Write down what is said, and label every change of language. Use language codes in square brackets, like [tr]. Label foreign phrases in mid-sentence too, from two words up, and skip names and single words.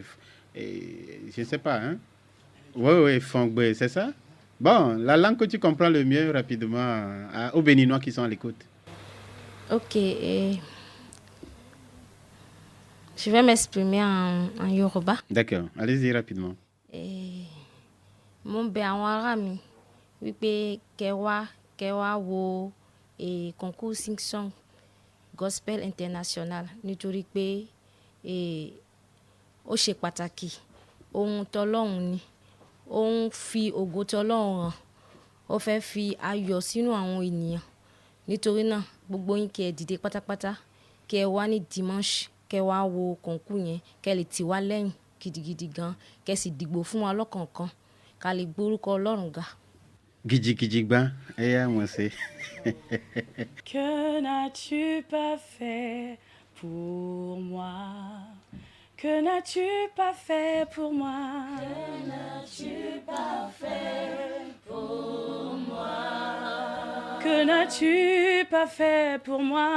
[fr] je ne sais pas, hein? Oui, Fongbe, c'est ça? Bon, la langue que tu comprends le mieux rapidement aux Béninois qui sont à l'écoute. Ok. Je vais m'exprimer en Yoruba. D'accord, allez-y rapidement. [yo] Mon bẹ àwọn ará mi wípé kẹwàá wo concours Sing-Song Gospel International nítorí pé ó ṣe pàtàkì ohun tọlọ́run ni ó ń fi ògo tọlọ́run hàn ó fẹ́ fi ayọ̀ sínú àwọn ènìyàn nítorí náà gbogbo yín kẹ́ dìde pátápátá kẹ́ wá ní dimanche kẹ́ wá wo concours yẹn kẹ́ lè tì wá lẹ́yìn gidigidi gan kẹ́ sì dìgbò fún wa lọ́kọ̀ọ̀kan ká lè gbórúkọ Ọlọ́run ga. Gidji gba moi c'est. [fr] Que n'as-tu pas fait pour moi? Que n'as-tu pas fait pour moi? Que n'as-tu pas fait pour moi? Que n'as-tu pas fait pour moi?